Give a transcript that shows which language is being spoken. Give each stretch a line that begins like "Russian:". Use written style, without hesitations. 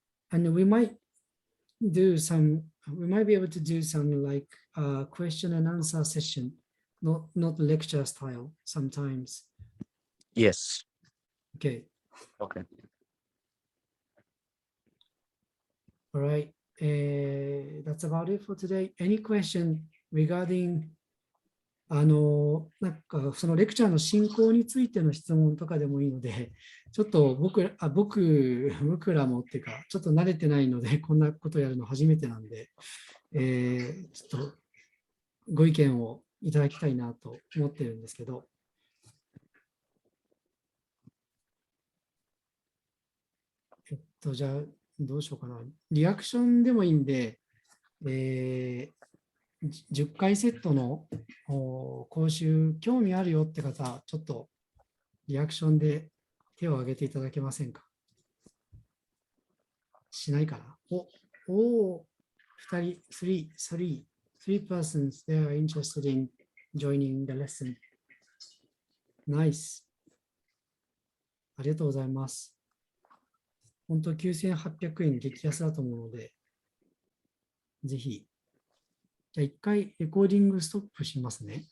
English: And we might be able to do some like question and answer session, not lecture style sometimes. Yes. Okay. Okay. All right. That's about it for today. Any question regarding
Japanese: なんかそのレクチャーの進行についての質問とかでもいいので、ちょっと僕らもっていうか、ちょっと慣れてないので、こんなことやるの初めてなんで、ちょっとご意見をいただきたいなと思ってるんですけど。じゃあ、どうしようかな。リアクションでもいいんで、10回セットの講習、興味あるよって方、ちょっとリアクションで手を挙げていただけませんか？しないかな？
English: 2人、3 persons, they are interested in joining the lesson. Nice.
Japanese: ありがとうございます。本当9800円激安だと思うので、ぜひ。じゃあ一回レコーディングストップしますね。